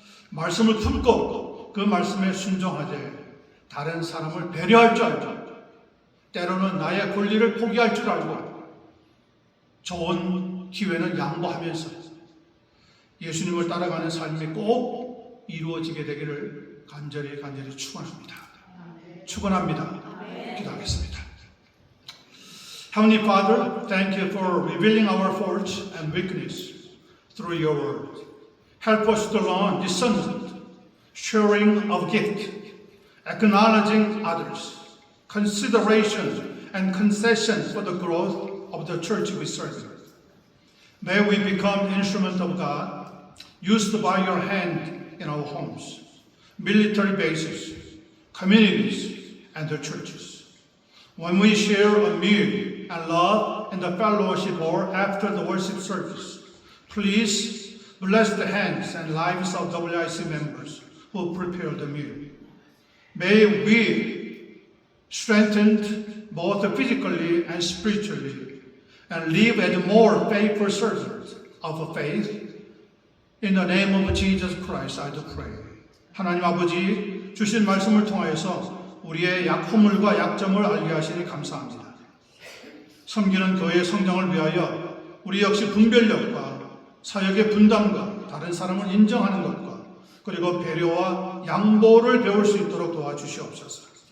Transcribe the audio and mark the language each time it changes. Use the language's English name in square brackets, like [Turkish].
[Korean] 말씀을 품고 그 말씀에 순종하되 다른 사람을 배려할 줄 알고 때로는 나의 권리를 포기할 줄 알고 좋은 기회는 양보하면서 예수님을 따라가는 삶이 꼭 이루어지게 되기를 간절히 축원합니다. 축원합니다. 기도하겠습니다. [English] Heavenly Father, thank you for revealing our faults and weakness through your word. Help us to learn discernment, sharing of gift, acknowledging others, consideration and concession for the growth of the church we serve. May we become instruments of God, used by your hand in our homes, military bases, communities, and the churches. When we share a meal and love in the fellowship or after the worship service, please bless the hands and lives of WIC members who prepare the meal. May we strengthened both physically and spiritually and live as more faithful servants of faith. In the name of Jesus Christ, I do pray. [Korean] 하나님 아버지 주신 말씀을 통하여서 우리의 허물과 약점을 알게 하시니 감사합니다. 섬기는 교회의 성장을 위하여 우리 역시 분별력과 사역의 분담과 다른 사람을 인정하는 것과 그리고 배려와 양보를 배울 수 있도록 도와주시옵소서.